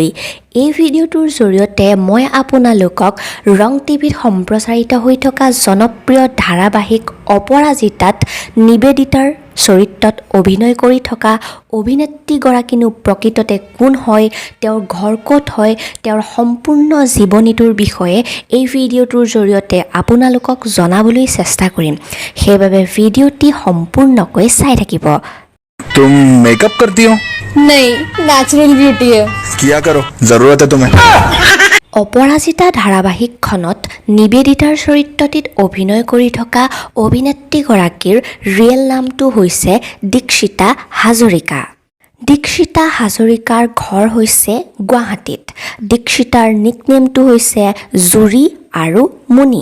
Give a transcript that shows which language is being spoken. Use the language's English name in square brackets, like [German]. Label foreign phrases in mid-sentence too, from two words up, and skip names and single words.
[Assamese] এই ভিডিঅ'টোৰ জৰিয়তে মই আপোনালোকক ৰং টিভিত সম্প্ৰচাৰিত হৈ থকা জনপ্ৰিয় ধাৰাবাহিক অপৰাজিতাত নিবেদিতাৰ চৰিত্ৰত অভিনয় কৰি থকা অভিনেত্ৰীগৰাকীনো প্ৰকৃততে কোন হয়, তেওঁৰ ঘৰ ক'ত হয়, তেওঁৰ সম্পূৰ্ণ জীৱনীটোৰ বিষয়ে এই ভিডিঅ'টোৰ জৰিয়তে আপোনালোকক জনাবলৈ চেষ্টা কৰিম। সেইবাবে ভিডিঅ'টি সম্পূৰ্ণকৈ চাই থাকিব। [Hindi] तुम मेकअप करती हो? नहीं, नेचुरल ब्यूटी है। किया करो, जरूरत है तुम्हें। [Assamese] অপৰাজিতা ধাৰাবাহিকখনত নিবেদিতাৰ চৰিত্ৰটিত অভিনয় কৰি থকা অভিনেত্ৰীগৰাকীৰ ৰিয়েল নামটো হৈছে দীক্ষিতা হাজৰিকা। দীক্ষিতা হাজৰিকাৰ ঘৰ হৈছে গুৱাহাটীত। দীক্ষিতাৰ নিকনেমটো হৈছে জুৰি আৰু মুনি।